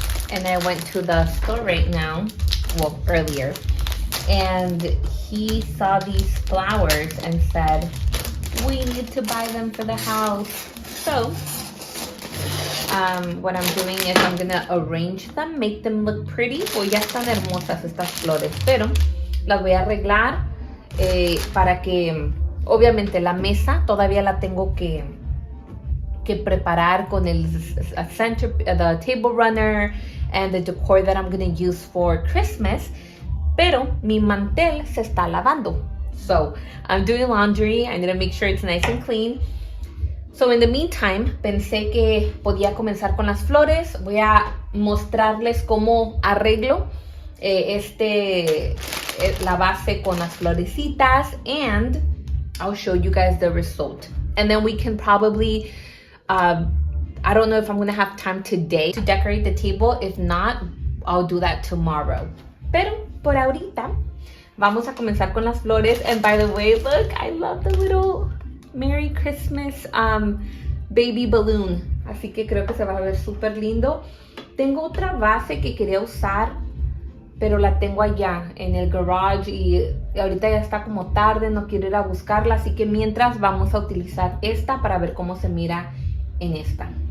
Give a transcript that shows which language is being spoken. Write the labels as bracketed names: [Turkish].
[English] And I went to the store right now, well earlier, and he saw these flowers and said, we need to buy them for the house. So what I'm doing is I'm gonna arrange them, make them look pretty. [Spanish] Pues ya están hermosas estas flores, pero las voy a arreglar para que, obviamente la mesa todavía la tengo que preparar con el center, [English] the table runner and the decor that I'm gonna use for Christmas. [Spanish] Pero mi mantel se está lavando. [English] So I'm doing laundry. I need to make sure it's nice and clean. So in the meantime, [Spanish] pensé que podía comenzar con las flores. Voy a mostrarles cómo arreglo la base con las florecitas, [English] and I'll show you guys the result. And then we can probably, I don't know if I'm gonna have time today to decorate the table. If not, I'll do that tomorrow. [Spanish] Pero por ahorita, vamos a comenzar con las flores. [English] And by the way, look, I love the little Merry Christmas baby balloon. [Spanish] Así que creo que se va a ver súper lindo. Tengo otra base que quería usar, pero la tengo allá en el garage y ahorita ya está como tarde, no quiero ir a buscarla. Así que mientras vamos a utilizar esta para ver cómo se mira en esta.